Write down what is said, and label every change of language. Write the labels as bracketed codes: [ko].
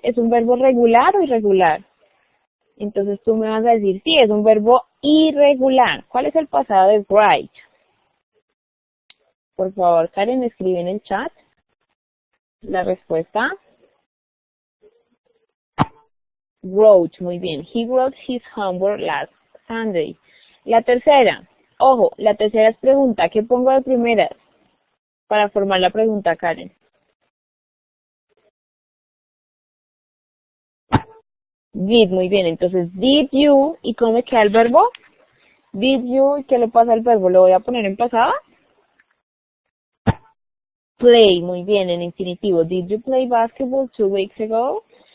[es] ¿Es un verbo regular o irregular? Entonces tú me vas a decir, sí, es un verbo irregular. ¿Cuál es el pasado del write? Por favor, Karen, escribe en el chat la respuesta. Wrote, muy bien. [en] He wrote his homework last Sunday. [es] La tercera, ojo, la tercera es pregunta. ¿Qué pongo de primeras para formar la pregunta, Karen? Did, muy bien. Entonces, [en] did you, [es] ¿y cómo me queda el verbo? [en] Did you, [es] ¿y qué le pasa al verbo? ¿Lo voy a poner en pasado? Play, muy bien, en infinitivo. [en] Did you play basketball 2 weeks ago?